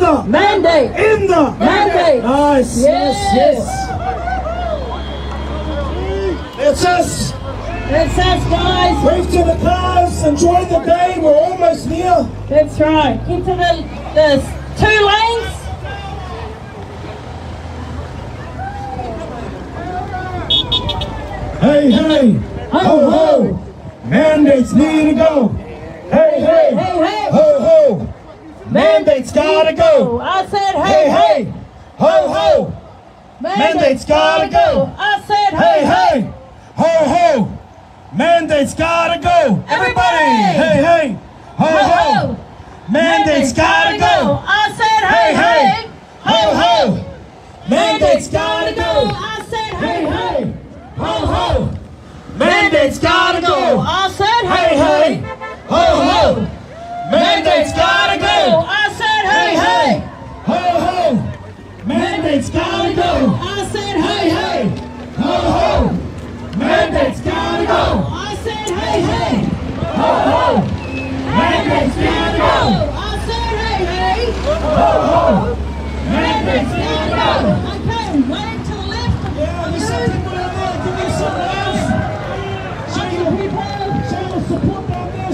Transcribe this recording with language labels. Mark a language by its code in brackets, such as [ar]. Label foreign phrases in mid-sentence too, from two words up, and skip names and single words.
[en] In the. Mandate! In the. Mandate! Nice, yes. It's us. That's us, guys. Wave to the cars. Enjoy the day. We're almost near. That's right. Get to the 2 lanes. Hey, ho, ho. Mandates need to go. Hey, ho, ho. Mandates gotta go. I said, Hey, ho, ho. Mandates gotta go. I said, Hey, ho, ho. Mandates gotta go. Everybody. Hey, ho, ho. Mandates gotta go. I said, Hey, ho, ho. Mandates gotta go. I said, Hey, ho, ho. Mandates gotta go. I said, Hey, ho, ho. Mandates gotta go. I said, Hey, ho, ho. Mandates gotta go. I said, hey. Ho, ho. Mandates gotta go. I said, hey. Ho, ho. Mandates gotta go. I said, hey. Ho, ho. Mandates gotta go. Okay, wave to the left. Yeah, there's some people out there. Give me some love. Show the people. Show the support down there.